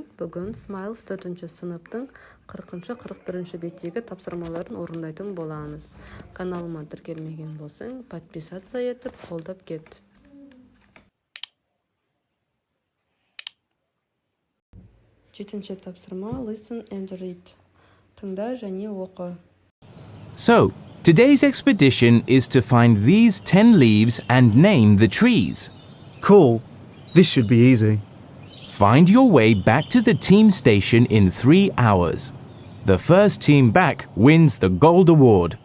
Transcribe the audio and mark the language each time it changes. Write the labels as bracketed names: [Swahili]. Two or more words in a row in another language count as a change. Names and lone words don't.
[Kazakh] Бүгін Smiles 4-ші сыныптың 40-41 беттегі тапсырмаларын орындайтын боламыз. Каналыма тіркелмеген болсаң, подписаться етіп, қолдап кет. 7-ші тапсырма [English] Listen and read. [Kazakh] Тыңда және оқы. [English] So, today's expedition is to find these 10 leaves and name the trees. Cool. This should be easy. Find your way back to the team station in 3 hours. The first team back wins the gold award.